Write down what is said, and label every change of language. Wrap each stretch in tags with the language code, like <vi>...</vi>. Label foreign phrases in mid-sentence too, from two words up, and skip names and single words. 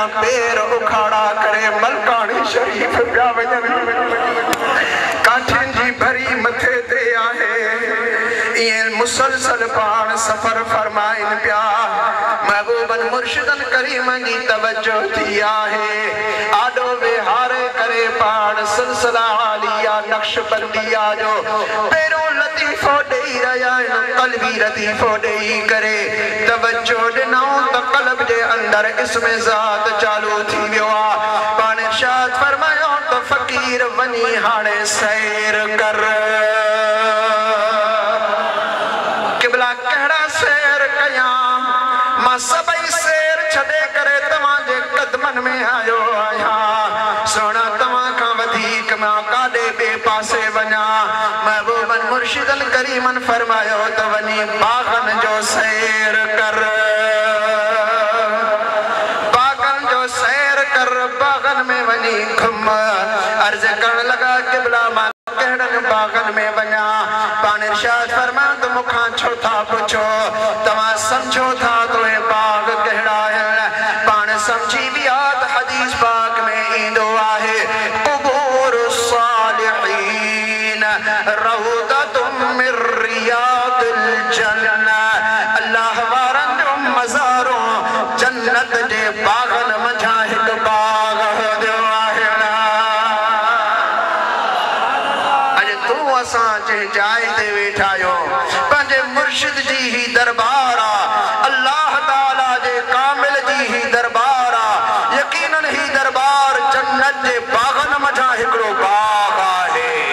<sd>पैर उखाड़ा करे मलकानी शरीफ पिया वञनि काठिन जी भरी मथे ते आहे ये मुसलसल पान सफर फरमाइन पिया महबूबन मुर्शिदन करीमन जी तवज्जो थी आहे आडो विहारे करे पान सिलसिला आलिया नक्शबंदिया जो पेरो लतीफो देई रया कल्बी लतीफो देई करे तवज्जो ॾिनो त कल्ब जे अंदर इसमें ज़ात चालू थी वियो आहे पाण इरशाद फरमायो त फ़कीर वञी हाणे सैर कर क़िबला कहिड़ा सैर कयां मां सभई सैर छॾे करे तव्हांजे क़दमनि में आयो आहियां सोना तव्हां खां वधीक मां काॾे ॿिए पासे वञा महबूबन मुर्शिदन करीमन फरमायो त वञी बाग़न जो सैर कर बाग़न जो सैर कर बाग़न में वञी घुम अर्ज़ करण लॻा क़िबला मां कहिड़नि बाग़न में वञा पाण इरशाद फरमायो त मूंखां छो था पुछो तव्हां सम्झो था तो हे बाग़ कहिड़ा आहिनि पाण सम्झी विया त हदीस पाक में ईंदो आहे</sd> <ar>قبور صالحين روضتم من رياض الجنة</ar> <sd>अल्लाह वारनि जो मज़ारो जन्नत जे बाग़न मंझां हिकु बाग़ हूंदो आहे अॼु तूं असां जंहिं जाइ ते वेठा आहियूं पंहिंजे मुर्शिद जी ही दरबार आहे अल्लाह ताला जे कामिल जी ही दरबार आहे यकीनन ही दरबार जन्नत जे बाग़न मंझां हिकिड़ो बाग़ आहे</sd>